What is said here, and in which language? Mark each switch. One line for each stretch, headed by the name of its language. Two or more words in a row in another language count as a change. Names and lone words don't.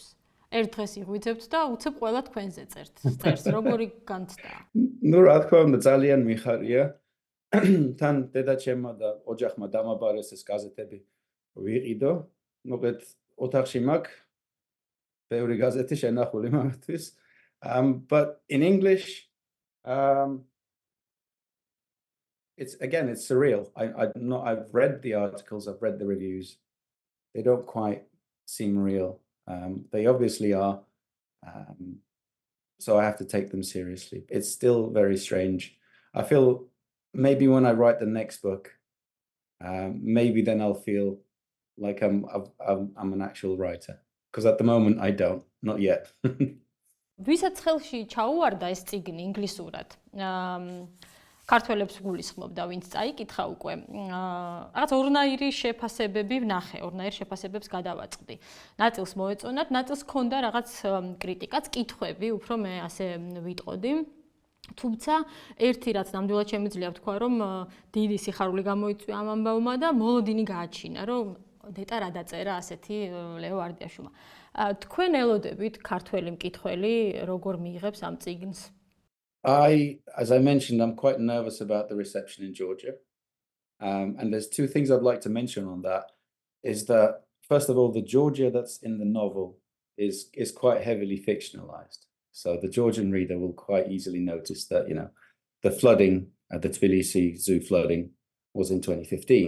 Georgian: ერთ დღეს იღვიძებთ და უცებ ყველა თქვენზე წერს. როგორი განცდა? ნუ რა თქმა უნდა ძალიან მიხარია. თან დედაჩემმა და ოჯახმა დამაბარეს ეს გაზეთები ვიყიდო. მოკლედ ოთახში მაქვს ბევრი გაზეთი შენახული მამათვის.
English: But in English, it's surreal. I've read the articles, I've read the reviews. They don't quite seem real. They obviously are. So I have to take them seriously. It's still very strange. I feel maybe when I write the next book, maybe then I'll feel like I'm an actual writer. Because at the moment I don't, not yet.
Georgian: ვისაც ხელში ჩაუვარდა ეს წიგნი ინგლისურად. ქართველებს გულისხმობდა, ვინც წაიკითხა უკვე. რაღაც ორნაირი შეფასებები ვნახე, ორნაირ შეფასებებს გადავაწყდი. ნაწილს მოეწონათ, ნაწილს ჰქონდა რაღაც კრიტიკაც, კითხვები, უფრო მე ასე ვიტყოდი. თუმცა ერთი რაც ნამდვილად შემიძლია ვთქვა, რომ დიდი სიხარული გამოიწვია ამ ამბავმა და მოლოდინი გააჩინა, რომ დეტა რა დაწერა ასეთი ლეო ვარდიაშვილმა. თქვენ ელოდებით ქართველი მკითხველი როგორ მიიღებს ამ წიგნს?
English: As I mentioned, I'm quite nervous about the reception in Georgia. And there's two things I'd like to mention on that. Is that, first of all, the Georgia that's in the novel is quite heavily fictionalized. So the Georgian reader will quite easily notice that, the flooding, the Tbilisi zoo flooding was in 2015.